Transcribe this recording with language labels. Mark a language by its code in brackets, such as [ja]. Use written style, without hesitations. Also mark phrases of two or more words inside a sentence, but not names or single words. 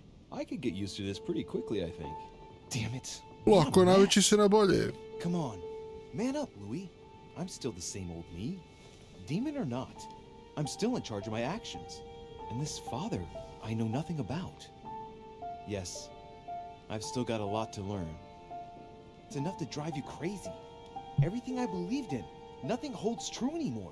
[en] I could get used to this pretty quickly, I think. Damn it. [hr] Lako, navići se na bolje. [en] Come on, man up, Louis. I'm still the same old me. Demon or not, I'm still in charge of my actions. And this father, I know nothing about. Yes, I've still got a lot to learn. It's enough to drive you crazy. Everything I believed in, nothing holds true anymore.